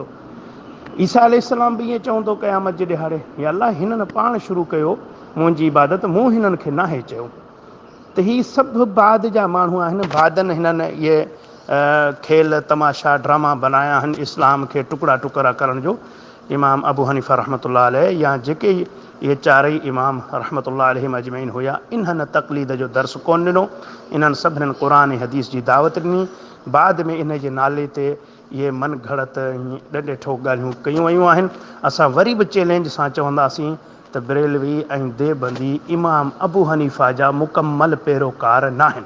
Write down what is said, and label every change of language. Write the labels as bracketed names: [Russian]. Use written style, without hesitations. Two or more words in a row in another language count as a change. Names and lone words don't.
[Sindhi] ईसा अलैहिस्सलाम बि ईअं चवंदो क़यामत जे ॾिहाड़े, या अलाह हिननि पाण शुरू कयो मुंहिंजी इबादत, मूं हिननि खे नाहे चयो। त ही सभु बाद जा माण्हू आहिनि। बादनि हिननि इहे खेल तमाशा ड्रामा बनाया आहिनि इस्लाम खे टुकड़ा टुकड़ा करण जो। इमाम अबू हनीफ़ा [Arabic] رحمة الله عليه [Sindhi] या जेके इहे 4 इमाम [Arabic] رحمة الله عليهم أجمعين [Sindhi] हुया, इन्हनि तक़लीद जो दर्स कोन ॾिनो। इन्हनि सभिनीनि क़ुर ऐं हदीस जी दावत ॾिनी। बाद में इन जे नाले ते इहे मन घड़त ॾंडे ठोक ॻाल्हियूं कयूं वयूं आहिनि। असां वरी बि चैलेंज सां चवंदासीं त बरेलवी ऐं देवबंदी इमाम अबू हनीफ़ा जा मुकमल पैरोकार न आहिनि।